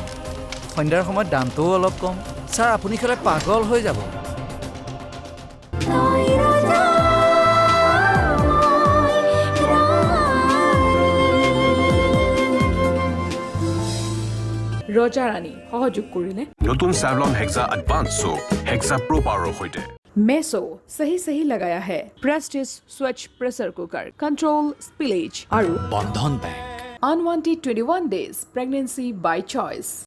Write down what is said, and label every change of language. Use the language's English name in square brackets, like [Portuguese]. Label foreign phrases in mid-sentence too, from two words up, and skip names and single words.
[Assamese] সন্ধ্যাৰ সময়ত দামটোও অলপ কম। ছাৰ আপুনি খালে পাগল হৈ যাব। ৰজা ৰাণী সহযোগ কৰিলে নতুন Savlon Hexa Advanced Soap, Hexa Pro Power সৈতে। [Hindi] मेसो सही सही लगाया है प्रेस्टिज स्वच्छ [English] pressure cooker control spillage [Hindi] और बंधन बैंक [English] अनवांटेड 21 days pregnancy by choice।